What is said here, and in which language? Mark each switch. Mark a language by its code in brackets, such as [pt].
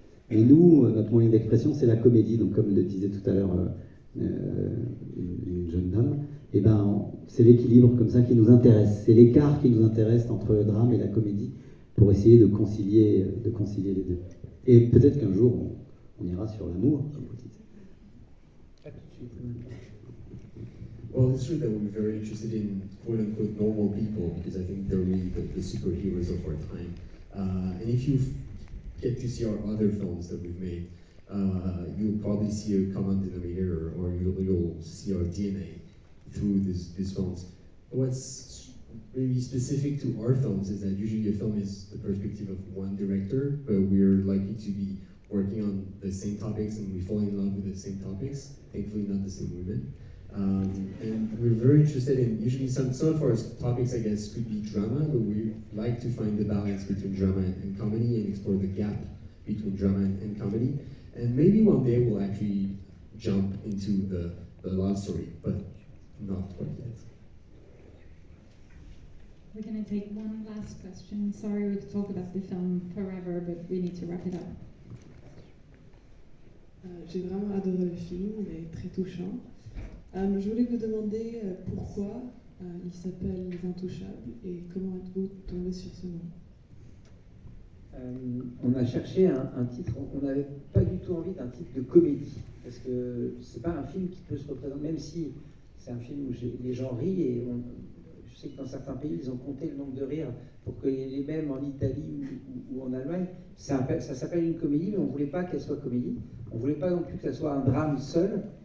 [fr] Et nous, notre moyen d'expression, c'est la comédie. Donc, comme le disait tout à l'heure une jeune dame, et c'est l'équilibre comme ça qui nous intéresse. C'est l'écart qui nous intéresse entre le drame et la comédie pour essayer de concilier les deux. Et peut-être qu'un jour, on ira sur l'amour, comme vous dites. [en] Well, it's true that we're very interested in quote-unquote normal people because I think they're really the superheroes of our time. And if you get to see our other films that we've made, you'll probably see a common denominator, or you'll see our DNA through these films. What's really specific to our films is that usually a film is the perspective of one director, but we're likely to be working on the same topics and we fall in love with the same topics, thankfully not the same women. And we're very interested in, usually some of our topics, I guess, could be drama, but we like to find the balance between drama and comedy and explore the gap between drama and comedy. And maybe one day we'll actually jump into the love story, but not quite yet. We're going to take one last question. Sorry, we could talk about the film forever, but we need to wrap it up. [fr] J'ai vraiment adoré le film, il est très touchant. Je voulais vous demander pourquoi il s'appelle Les Intouchables et comment êtes-vous tombé sur ce nom? On a cherché un titre, on n'avait pas du tout envie d'un titre de comédie, parce que c'est pas un film qui peut se représenter, même si c'est un film où les gens rient, et je sais que dans certains pays, ils ont compté le nombre de rires pour que les mêmes en Italie ou en Allemagne, ça s'appelle une comédie, mais on ne voulait pas qu'elle soit comédie, on ne voulait pas non plus que ça soit un drame seul,